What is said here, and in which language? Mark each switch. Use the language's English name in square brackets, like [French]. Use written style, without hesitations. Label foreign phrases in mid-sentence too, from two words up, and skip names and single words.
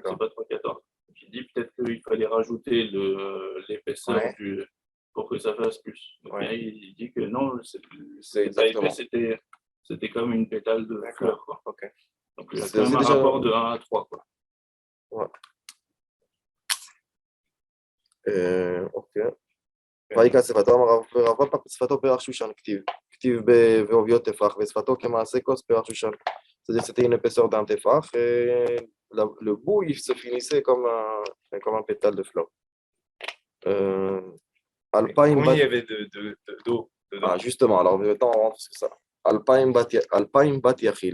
[French] c'est pas 3,14. J'ai dit peut-être qu'il fallait rajouter l'épaisseur Ouais. pour que ça fasse plus. Donc, Ouais. il dit que non, C'est c'était pas épais, exactement. c'était comme une pétale de fleur. Quoi. Ok. Donc il y a C'est quand même un déjà- rapport de 1 à 3. Quoi. Ouais. [Hebrew] אוקיי. ויקרא שפתו אמר רב פאפא שפתו פרח שושן כתיב בעוביות טפח ושפתו כמעשה כוס פרח שושן. [French] C'est-à-dire c'était une épaisseur d'un tefach et le bout il se finissait comme un pétale de fleur. Combien il y avait d'eau dedans? Ah, justement, alors maintenant on rentre sur ça. [Hebrew] אלפים בת יכיל.